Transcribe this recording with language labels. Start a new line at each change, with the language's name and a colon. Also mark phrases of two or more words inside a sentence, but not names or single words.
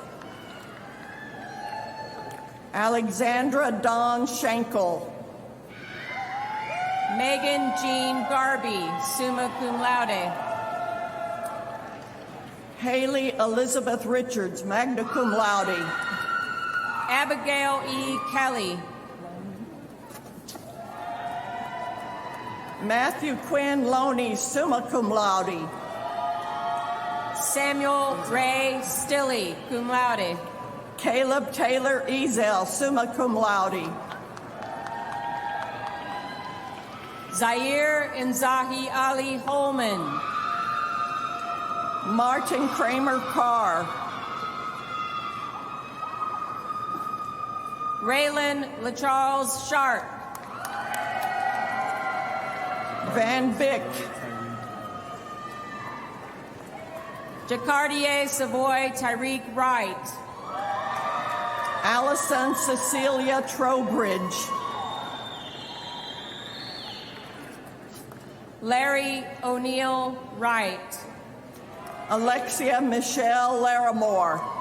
English: Alexandra Dawn Schenkel. Megan Jean Garby,
Latin: summa cum laude.
English: Haley Elizabeth Richards,
Latin: magna cum laude.
English: Abigail E. Kelly. Matthew Quinn Loney,
Latin: summa cum laude.
English: Samuel Ray Stilley,
Latin: cum laude.
English: Caleb Taylor Ezel,
Latin: summa cum laude.
English: Zaire Inzahi Ali Holman. Martin Kramer Carr. Raylan LaCharles Sharp. Van Vick. Jacardier Savoy Tyreek Wright. Allison Cecilia Trowbridge. Larry O'Neill Wright. Alexia Michelle Larimore.